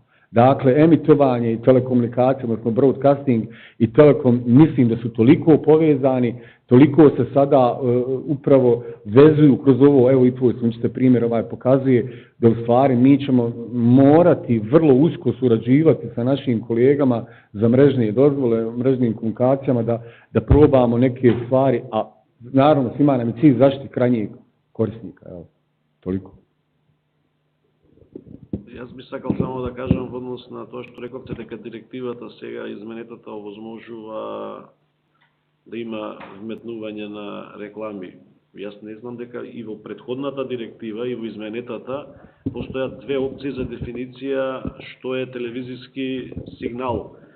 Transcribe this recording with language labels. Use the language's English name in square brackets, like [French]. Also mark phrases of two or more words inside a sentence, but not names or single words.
[Croatian] Dakle, emitovanje i telekomunikacija, odnosno broadcasting i telekom, mislim da su toliko povezani, toliko se sada upravo vezuju kroz ovo, evo i tvoj sunčite primjer pokazuje, da u stvari mi ćemo morati vrlo usko surađivati sa našim kolegama za mrežne dozvole, mrežnim komunikacijama, da probamo neke stvari, a naravno svima nam je cilj zaštiti krajnjeg korisnika. Evo, toliko. [Macedonian] Јас би сакал само да кажам во однос на тоа што рековте дека директивата сега изменетата овозможува да има вметнување на реклами. Јас не знам дека и во претходната директива и во изменетата постојат две опции за дефиниција што е телевизиски сигнал.